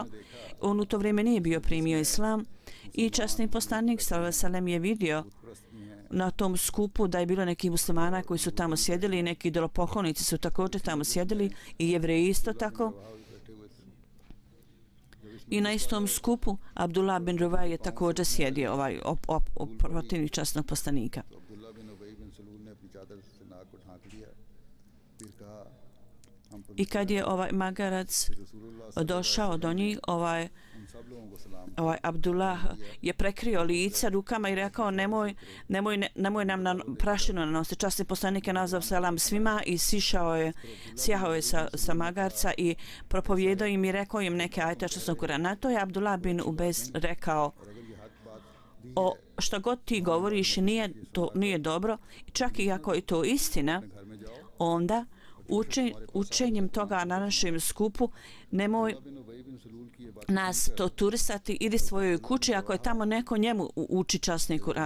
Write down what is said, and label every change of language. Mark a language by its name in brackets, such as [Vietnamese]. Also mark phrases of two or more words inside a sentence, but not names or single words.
[Bosnian] On u to vrijeme nije bio primio islam i časni poslanik [Arabic] صلى الله عليه وسلم [Bosnian] je vidio na tom skupu da je bilo neki muslimana koji su tamo sjedili i neki idolopoklonici su također tamo sjedili i Jevreji isto tako. I na istom skupu Abdullah bin Ruvaj je također sjedio, ovaj protivnik časnog poslanika. [Urdu] بن سلول نے اپنی چادر سے ناک کو ڈھانک لیا پھر کہا ہم پر [Bosnian] I kad je ovaj magarac [Urdu] रसूलुल्लाह [Bosnian] došao do njih, [Urdu] ان سب لوگوں کو سلام [Bosnian] ovaj Abdullah je prekrio lice rukama i rekao nemoj nam na prašinu nanositi. Časni poslanik je nazvao selam svima i sjahao je sa magarca i propovijedao im i rekao im neke ajete što sam Kur'an. Na to je Abdullah bin Ubez rekao, što god ti govoriš nije dobro, čak i ako je to istina, onda učenjem toga na našem skupu nemoj nas torturisati, idi svojoj kući ako je tamo neko njemu uči časni Kur'an.